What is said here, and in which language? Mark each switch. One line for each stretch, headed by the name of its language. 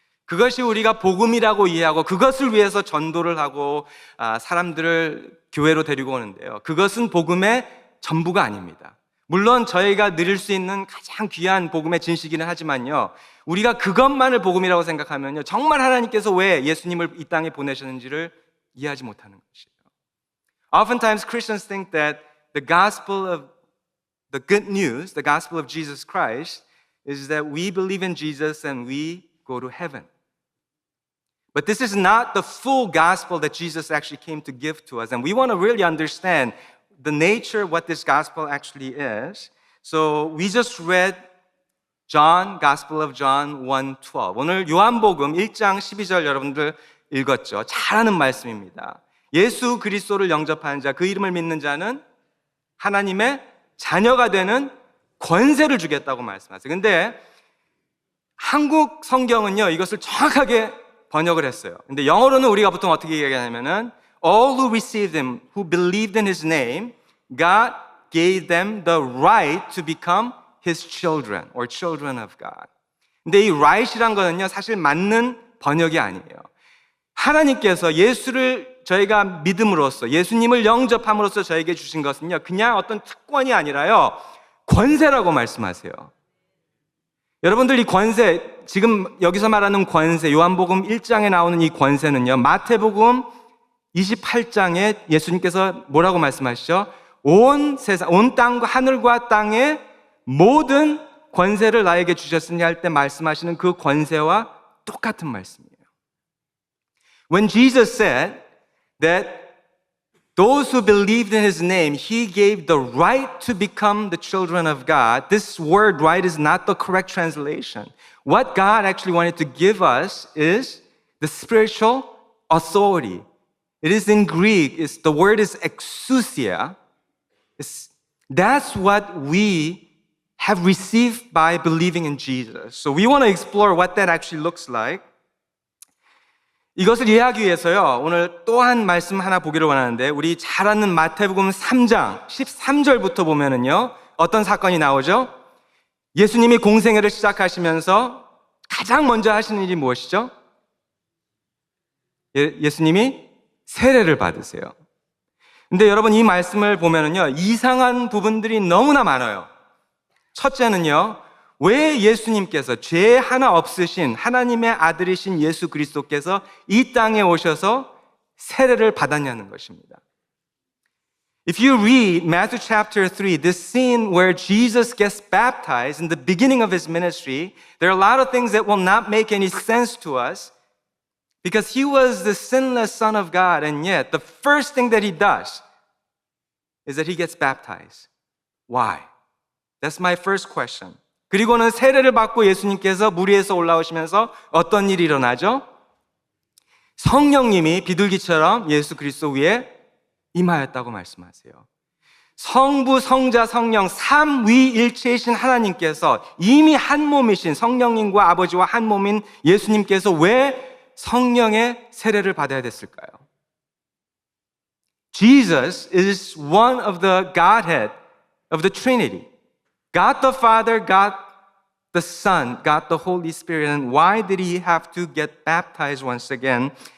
Korean: 그것이 우리가 복음이라고 이해하고 그것을 위해서 전도를 하고 사람들을 교회로 데리고 오는데요. 그것은 복음의 전부가 아닙니다. 물론 저희가 누릴 수 있는 가장 귀한 복음의 진실이긴 하지만요, 우리가 그것만을 복음이라고 생각하면요, 정말 하나님께서 왜 예수님을 이 땅에 보내셨는지를 이해하지 못하는 것이에요.
English: Oftentimes Christians think that the gospel of the good news, the gospel of Jesus Christ, is that we believe in Jesus and we go to heaven. But this is not the full gospel that Jesus actually came to give to us. And we want to really understand the nature of what this gospel actually is. So we just read John, Gospel of John 1:12.
Korean: 오늘 요한복음 1장 12절 여러분들 읽었죠? 잘 아는 말씀입니다. 예수 그리스도를 영접하는 자, 그 이름을 믿는 자는 하나님의 자녀가 되는 권세를 주겠다고 말씀하세요. 근데 한국 성경은요, 이것을 정확하게 번역을 했어요. 근데 영어로는 우리가 보통 어떻게 얘기하냐면은
English: all who received him, who believed in his name, God gave them the right to become his children or children of God.
Korean: 근데 이 right이란 거는요, 사실 맞는 번역이 아니에요. 하나님께서 예수를 저희가 믿음으로써, 예수님을 영접함으로써 저에게 주신 것은요, 그냥 어떤 특권이 아니라요, 권세라고 말씀하세요. 여러분들 이 권세, 지금 여기서 말하는 권세, 요한복음 1장에 나오는 이 권세는요, 마태복음 28장에 예수님께서 뭐라고 말씀하시죠? 온 세상, 온 땅과 하늘과 땅의 모든 권세를 나에게 주셨으니 할 때 말씀하시는 그 권세와 똑같은 말씀이에요.
English: When Jesus said that those who believed in his name, he gave the right to become the children of God. This word right is not the correct translation. What God actually wanted to give us is the spiritual authority. It is in Greek, the word is exousia, That's what we have received by believing in Jesus. So we want to explore what that actually looks like.
Korean: 이것을 이해하기 위해서요, 오늘 또 한 말씀 하나 보기를 원하는데, 우리 잘 아는 마태복음 3장 13절부터 보면은요, 어떤 사건이 나오죠? 예수님이 공생애를 시작하시면서 가장 먼저 하시는 일이 무엇이죠? 예수님이 세례를 받으세요. 근데 여러분, 이 말씀을 보면은요, 이상한 부분들이 너무나 많아요. 첫째는요, 왜 예수님께서 죄 하나 없으신 하나님의 아들이신 예수 그리스도께서 이 땅에 오셔서 세례를 받았냐는 것입니다.
English: If you read Matthew chapter 3, this scene where Jesus gets baptized in the beginning of his ministry, there are a lot of things that will not make any sense to us because he was the sinless Son of God, and yet the first thing that he does is that he gets baptized. Why? That's my first question.
Korean: 그리고는 세례를 받고 예수님께서 물 위에서 올라오시면서 어떤 일이 일어나죠? 성령님이 비둘기처럼 예수 그리스도 위에 임하였다고 말씀하세요. 성부, 성자, 성령 삼위일체이신 하나님께서 이미 한 몸이신 성령님과 아버지와 한 몸인 예수님께서 왜 성령의 세례를 받아야 됐을까요?
English: Jesus is one of the Godhead of the Trinity. God the Father, God the Son, God the Holy Spirit. And why did he have to get baptized once again?